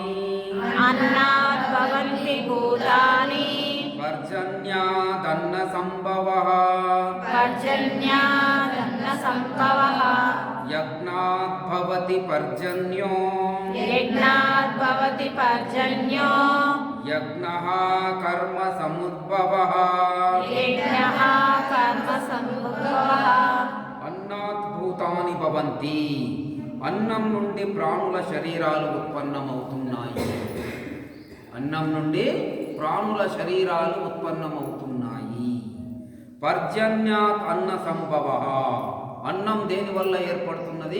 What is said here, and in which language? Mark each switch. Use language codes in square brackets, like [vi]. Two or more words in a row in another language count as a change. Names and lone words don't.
[sa] अन्नात् भवन्ति भूतानि పర్జన్యాదన్న సంభవః पर्जन्यादन्न सम्भवः యజ్ఞాత్ భవతి పర్జన్యో यज्ञात् भवति पर्जन्यो యజ్ఞః కర్మ సముద్భవః यज्ञः कर्म समुद्भवः అన్నాత్ భూతాని భవంతి. [te] అన్నం నుండి ప్రాణుల శరీరాలు ఉత్పన్నమవుతున్నాయి. అన్నం నుండి ప్రాణుల శరీరాలు ఉత్పన్నమవుతున్నాయి. [sa] పర్జన్యాత్ అన్న సంభవ. [te] అన్నం దేని వల్ల ఏర్పడుతున్నది?